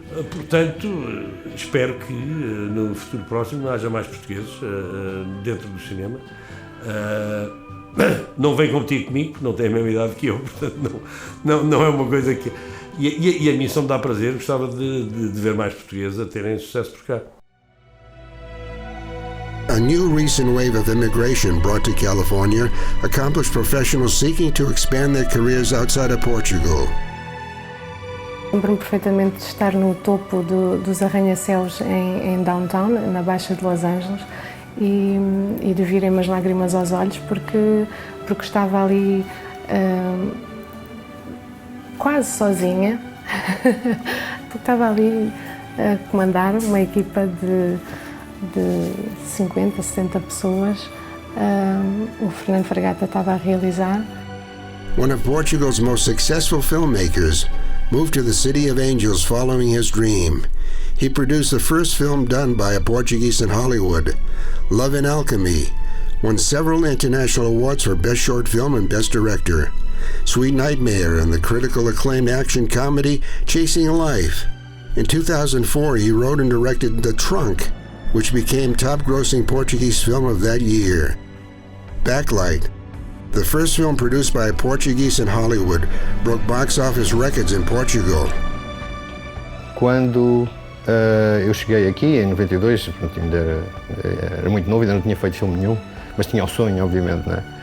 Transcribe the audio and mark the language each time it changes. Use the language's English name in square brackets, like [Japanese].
[Portuguese] Portanto, espero que no futuro próximo haja mais portugueses dentro do cinema. Não vem competir comigo, não tem a mesma idade que eu, portanto não é uma coisa que... E a mim só me dá prazer, gostava de ver mais portugueses a terem sucesso por cá. [English] A new recent wave of immigration brought to California accomplished professionals seeking to expand their careers outside of Portugal. [Portuguese] Lembro-me perfeitamente de estar no topo dos arranha-céus em downtown, na Baixa de Los Angeles, e de virem umas lágrimas aos olhos porque estava ali quase sozinha, porque estava ali a comandar uma equipa de 50, 60 pessoas, o Fernando Fragata estava a realizar. [English] One of Portugal's most successful filmmakers moved to the City of Angels following his dream. He produced the first film done by a Portuguese in Hollywood, Love and Alchemy, won several international awards for Best Short Film and Best Director, Sweet Nightmare, and the critical acclaimed action comedy Chasing Life. In 2004, he wrote and directed The Trunk, which became top-grossing Portuguese film of that year. Backlight, the first film produced by a Portuguese in Hollywood, broke box office records in Portugal. [Portuguese] Quando eu cheguei aqui, em 92, ainda era muito novo, ainda não tinha feito filme nenhum, mas tinha o sonho, obviamente, né?